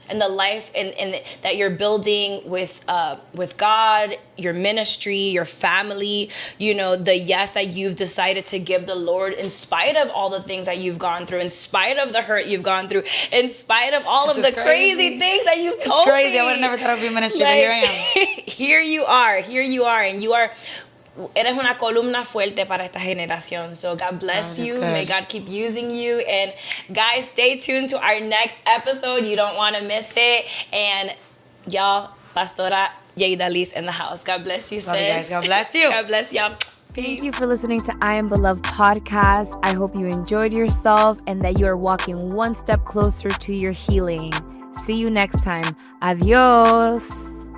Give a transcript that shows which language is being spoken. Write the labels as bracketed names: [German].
[English] And the life and that you're building with God, your ministry, your family, the yes that you've decided to give the Lord in spite of all the things that you've gone through, in spite of the hurt you've gone through, in spite of all of the crazy things that you've told me. It's crazy. I would have never thought I'd be in ministry, but here I am. Here you are, and you are. [Spanish] Eres una columna fuerte para esta generación. [English] So God bless you. May God keep using you. And guys, stay tuned to our next episode. You don't want to miss it. And y'all, Pastora Yeidalys in the house. God bless you, sis. Love you guys. God bless you. God bless y'all. Peace. Thank you for listening to I Am Beloved podcast. I hope you enjoyed yourself and that you are walking one step closer to your healing. See you next time. Adios.